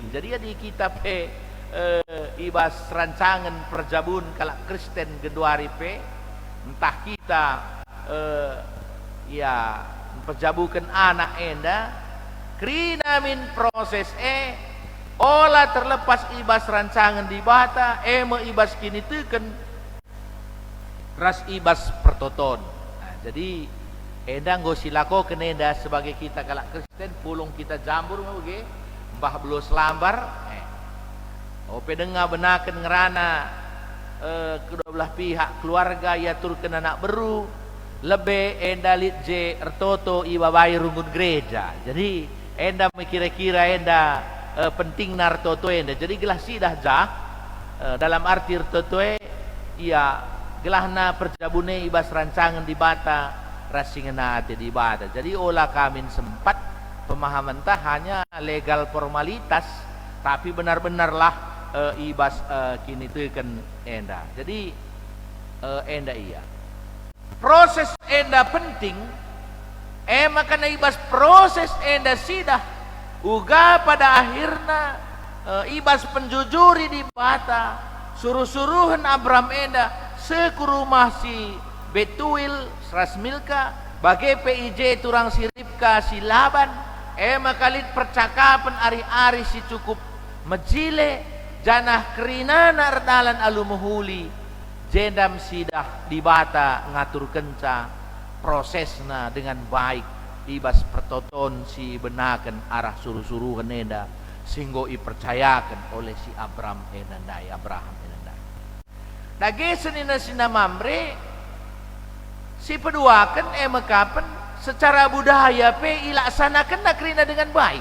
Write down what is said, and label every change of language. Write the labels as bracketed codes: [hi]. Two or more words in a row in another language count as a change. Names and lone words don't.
[btx] Jadi di kita pe ibas rancangan perjabun kalak Kristen geduari pe entah kita ya perjabukan anak enda krina min proses olah terlepas ibas rancangan di bata me ibas kini teken ras ibas pertoton. Nah, jadi endang go silako kenenda sebagai kita kalak Kristen pulung kita jambur ngoge mbah belos lambar ope denga benaken ngerana kedua belah pihak keluarga ya turken anak beru lebe enda lit je ertoto ibabai rungun gereja. Jadi enda kira-kira enda penting nartoto enda. Jadi gelah sidah jah dalam arti ertoto iya gelahna perjabune ibas rancangan di bata rasingena ate di bata. Jadi olah kami sempat pemahaman tah [id] hanya legal formalitas tapi benar-benarlah [btx] ibas kini teken enda. Jadi enda iya proses enda penting makana ibas proses enda sidah uga [id] pada akhirnya [btx] ibas penjujuri di bata suruh-suruhan Abraham enda sekurumah si Betuil Sras Milka bagai PIJ turang si Ribka si Laban makalit percakapan ari-ari si cukup mejile janah kerinana erdalan alumuhuli jendam sidah di bata ngatur kenca prosesna [id] dengan baik [btx] ibas pertoton si benakan arah suruh-suruhan enda singgo ipercayakan oleh si Abraham enandai Abraham Dage senina sina mamre si peduakan mekapen secara budaya pe ilaksanakan nakrina [id] dengan baik.